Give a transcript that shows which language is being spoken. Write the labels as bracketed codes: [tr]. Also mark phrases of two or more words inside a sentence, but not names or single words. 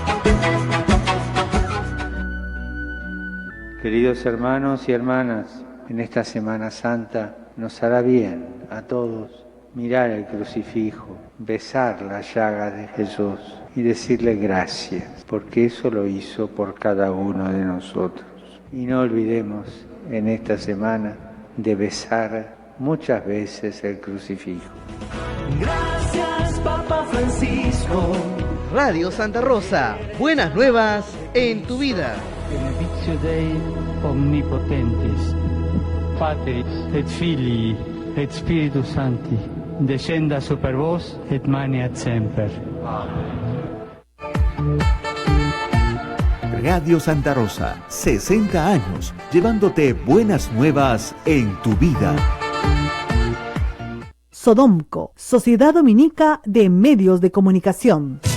[es] Queridos hermanos y hermanas, en esta Semana Santa nos hará bien a todos mirar el crucifijo, besar las llagas de Jesús y decirle gracias, porque eso lo hizo por cada uno de nosotros. Y no olvidemos en esta semana de besar muchas veces el crucifijo. Gracias, Papa Francisco. Radio Santa Rosa, buenas nuevas en tu vida. [la] Benedictio Dei omnipotentis, Patris et Filii et Spiritus Sancti, descenda super vos et maneat semper. [es] Radio Santa Rosa, 60 años, llevándote buenas nuevas en tu vida. Sodomco, Sociedad Dominica de Medios de Comunicación.